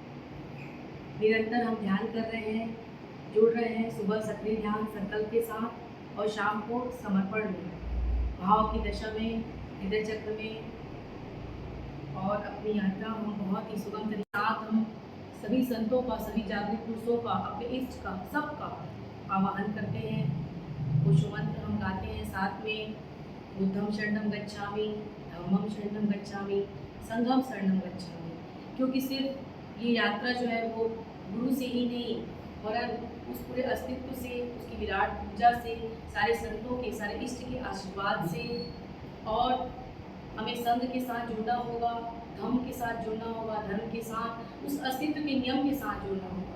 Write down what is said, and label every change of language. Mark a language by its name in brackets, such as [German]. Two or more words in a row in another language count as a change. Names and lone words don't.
[Hindi] निरंतर हम ध्यान कर रहे हैं, जुड़ रहे हैं सुबह सक्रिय ध्यान संकल्प के साथ और शाम को समर्पण में, भाव की दशा में, हृदय चक्र में। और अपनी यात्रा हम बहुत ही सुगम तरीके से हम सभी संतों का, सभी जागृत पुरुषों का, अपने इष्ट का, सबका आवाहन करते हैं। कुछ मंत्र हम गाते हैं साथ में, [Pali] बुद्धम शरणम गच्छामि, धम्मम शरणम गच्छामि, संघम शरणम गच्छामि। [Hindi] क्योंकि सिर्फ ये यात्रा जो है वो गुरु से ही नहीं, वरन उस पूरे अस्तित्व से, उसकी विराट पूजा से, सारे संतों के, सारे इष्ट के आशीर्वाद से, और हमें संघ के साथ जुड़ना होगा, धम्म के साथ जुड़ना होगा, धर्म के साथ, उस अस्तित्व के नियम के साथ जुड़ना होगा।